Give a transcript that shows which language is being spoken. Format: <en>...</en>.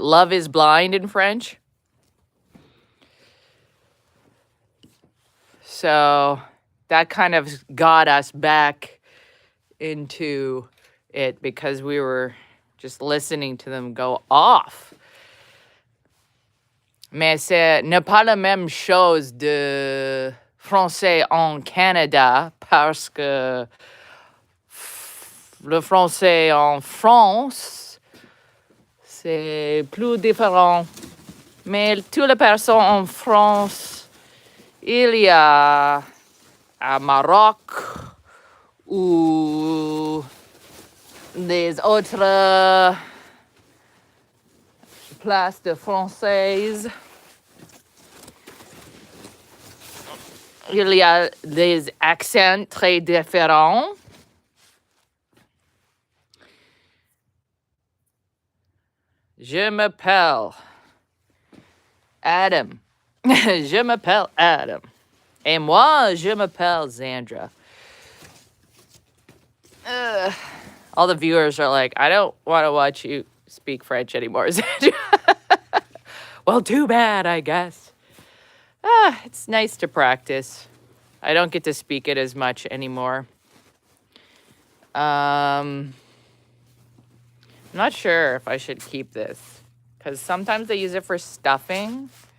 <en>Love is Blind in French. So that kind of got us back into it because we were just listening to them go off.</en> <fr>Mais ce n'est pas la même chose de français en Canada parce que le français en France, c'est plus différent. Mais toutes les personnes en France, il y a à Maroc ou des autres places de françaises. Il y a des accents très différents. Je m'appelle Adam. Je m'appelle Adam. Et moi, je m'appelle Zandra.</fr> <en>All the viewers are like, I don't want to watch you speak French anymore, Zandra. Well, too bad, I guess. It's nice to practice. I don't get to speak it as much anymore. I'm not sure if I should keep this because sometimes they use it for stuffing.</en>